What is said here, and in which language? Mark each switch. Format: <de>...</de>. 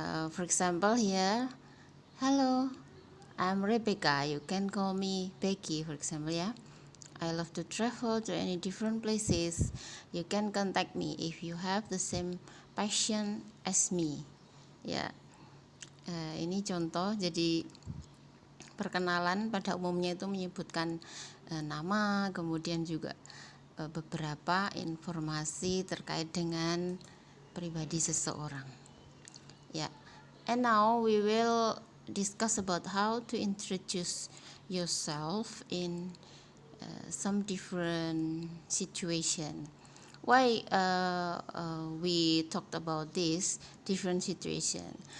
<en>For example here, hello, I'm Rebecca, you can call me Becky, for example, yeah. I love to travel to any different places. You can contact me if you have the same passion as me, ya.</en> <id>Ini contoh, jadi perkenalan pada umumnya itu menyebutkan nama, kemudian juga beberapa informasi terkait dengan pribadi seseorang, ya.</id> <en>And now we will discuss about how to introduce yourself in some different situation. Why we talked about this different situation?</en>